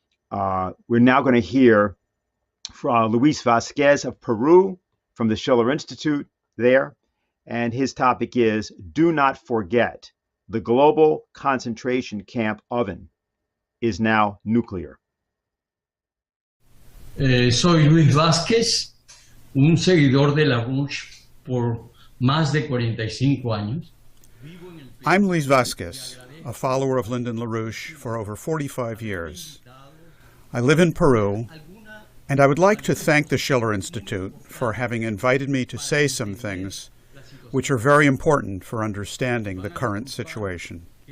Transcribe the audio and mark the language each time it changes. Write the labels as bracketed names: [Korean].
[English] We're now going to hear from Luis Vasquez of Peru from the Schiller Institute there. And his topic is, do not forget, the global concentration camp oven is now nuclear. [Spanish] Soy Luis Vázquez, un seguidor de LaRouche por más de 45 años. [English] I'm Luis Vasquez, a follower of Lyndon LaRouche for over 45 years. I live in Peru, and I would like to thank the Schiller Institute for having invited me to say some things which are very important for understanding the current situation.